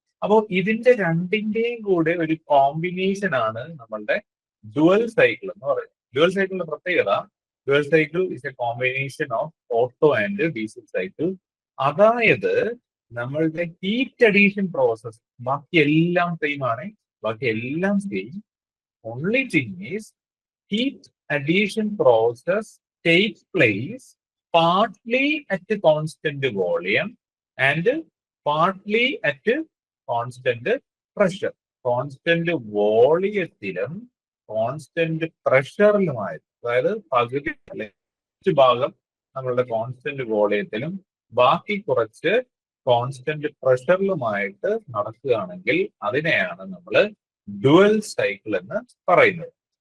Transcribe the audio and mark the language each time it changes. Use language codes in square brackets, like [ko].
[ml] അപ്പോൾ ഇതിന്റെ രണ്ടിന്റെയും കൂടെ ഒരു കോമ്പിനേഷൻ ആണ് നമ്മളുടെ ഡുവൽ സൈക്കിൾ എന്ന് പറയുന്നത്. ഡുവൽ സൈക്കിളിന്റെ പ്രത്യേകത, [en] Dual cycle is a combination of Otto and diesel cycle. [ml] അതായത് നമ്മളുടെ ഹീറ്റ് അഡീഷൻ പ്രോസസ് ബാക്കി എല്ലാം സെയിം ആണ്, ബാക്കി എല്ലാം same. [en] Only thing is heat addition process takes place partly at constant volume and partly at constant pressure. [ml] Constant വോളിയത്തിലും constant പ്രഷറിലുമായി, അതായത് പകുതി അല്ലെങ്കിൽ ഭാഗം നമ്മളുടെ കോൺസ്റ്റന്റ് വോളിയത്തിലും ബാക്കി കുറച്ച് കോൺസ്റ്റന്റ് പ്രഷറിലുമായിട്ട് നടക്കുകയാണെങ്കിൽ അതിനെയാണ് നമ്മൾ ഡുവൽ സൈക്കിൾ എന്ന് പറയുന്നത്.